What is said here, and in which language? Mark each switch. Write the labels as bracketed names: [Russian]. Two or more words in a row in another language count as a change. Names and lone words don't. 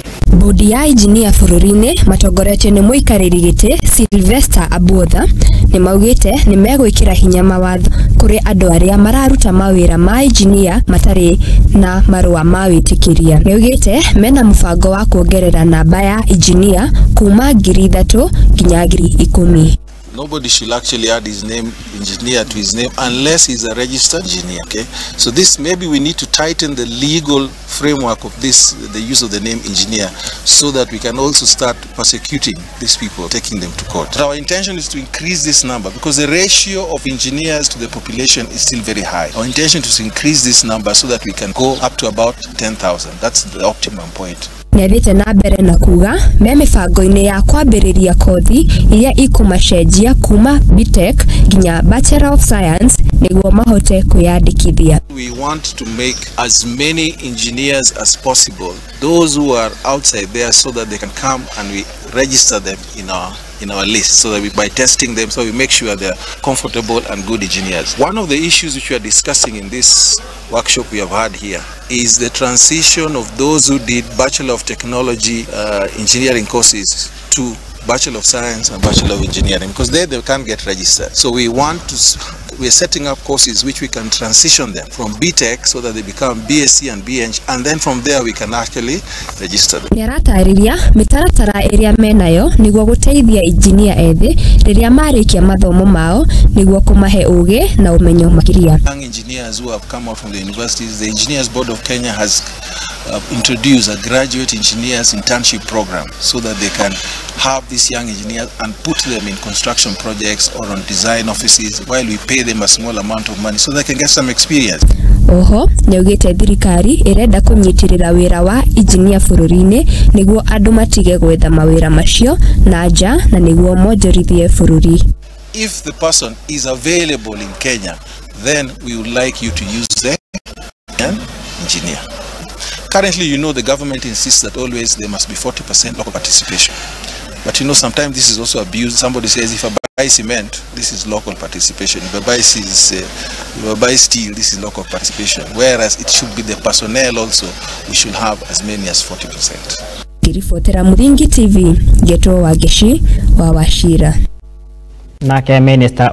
[Kikuyu] Bondi ya Injinia Bururiini matongoretio ni Muikariri Giti Silvester Abuodha Nimaugite Nimegwikira Hinya Mawatho kuri Andu Aria Mararuta Mawira Mainjinia Matire na marua ma Witikiria. Niaugite Mena Mubango wa Kuongerera namba ya Injinia kuma 3,000 nginya 10,000. [English] Nobody should actually add his name, engineer, to his name unless he's a registered engineer. Okay, so this maybe we need to tighten the legal framework of this, the use of the name engineer, so that we can also start persecuting these people, taking them to court. But our intention is to increase this number because the ratio of engineers to the population is still very high. Our intention is to increase this number so that we can go up to about 10,000. That's the optimum point. [Kikuyu] Niathite na mbere na kuga me mibango-ini ya kwambiriria kothi iria ikumacenjia kuma BTech nginya Bachelor of Science niguo mahote kuyandikithia. [English] We want to make as many engineers as possible, those who are outside there, so that they can come and we register them in our list, so that by testing them, so we make sure they're comfortable and good engineers. One of the issues which we are discussing in this workshop we have had here is the transition of those who did Bachelor of Technology engineering courses to Bachelor of Science and Bachelor of Engineering, because they can't get registered. So we are setting up courses which we can transition them from BTech so that they become BSc and BEng, and then from there we can actually register them. [Kikuyu] Niaratariria mitaratara iria menayo niguo guteithia engineer ethi riria marikia mathomo mao niguo kumahe uge na umenyo makiria. [English] Young engineers who have come out from the universities, the Engineers Board of Kenya has introduced a graduate engineers internship program so that they can have these young engineers and put them in construction projects or on design offices while we pay them a small amount of money so they can get some experience. [Kikuyu] Oho, Niaugite thirikari irenda kunyitirira wira wa Injinia Bururiini niguo andu matige gwetha mawira macio na nja na niguo monjorithie bururi. [English] If the person is available in Kenya, then we would like you to use the engineer. Currently, you know, the government insists that always there must be 40% local participation. But you know, sometimes this is also abused. Somebody says, if I buy cement, this is local participation. If I buy steel, this is local participation. Whereas it should be the personnel also, we should have as many as 40%. [Kikuyu] Kirifotera Muringi TV, Geto wa Geshi wa Washira. Nake Minister